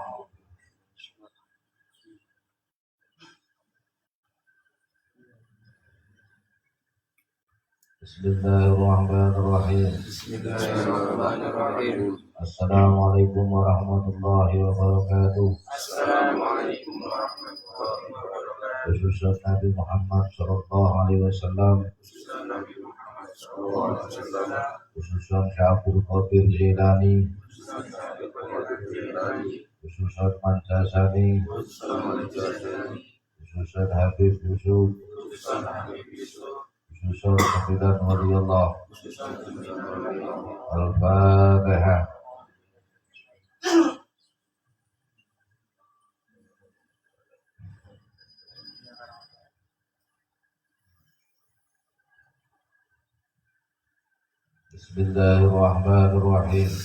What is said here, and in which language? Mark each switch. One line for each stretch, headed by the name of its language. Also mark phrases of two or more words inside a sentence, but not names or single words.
Arabic: بسم الله الرحمن الرحيم. بسم الله الرحمن الرحيم. السلام عليكم ورحمة الله وبركاته. السلام عليكم ورحمة الله وبركاته.
Indonesian: Khususnya Nabi Muhammad
Arabic: صلى الله عليه وسلم. khususan Syabul Qadir Jilani, khususan Mansasani, khususan Habib Yusuf, khususan Sembilan Waliullah. الفاتحة. بسم الله الرحمن الرحيم.